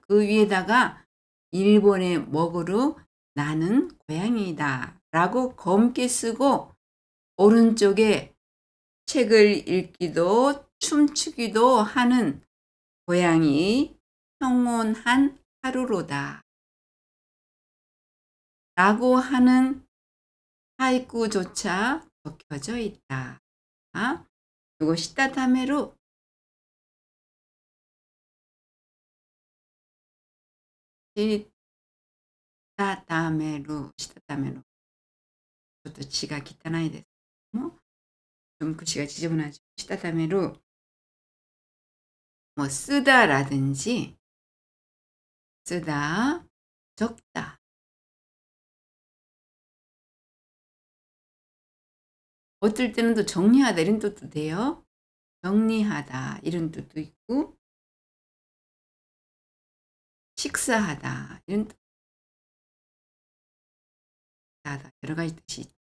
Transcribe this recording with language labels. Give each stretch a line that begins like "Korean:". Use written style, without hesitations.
Korean: 그 위에다가 일본의 먹으로 나는 고양이다 라고 검게 쓰고 오른쪽에 책을 읽기도 춤추기도 하는 고양이 평온한 하루로다 라고 하는 하이쿠조차 적혀져 있다.
Japanese: 이거 시타타메로 시타타메로 ちょっと字が汚いですけども、
Korean: 좀 글씨가 지저분하죠. 시타타메로 뭐 쓰다라든지 쓰다, 적다. 어떨 때는 또 정리하다 이런 뜻도 돼요. 정리하다 이런 뜻도 있고 식사하다 이런 뜻 여러 가지 뜻이 있죠.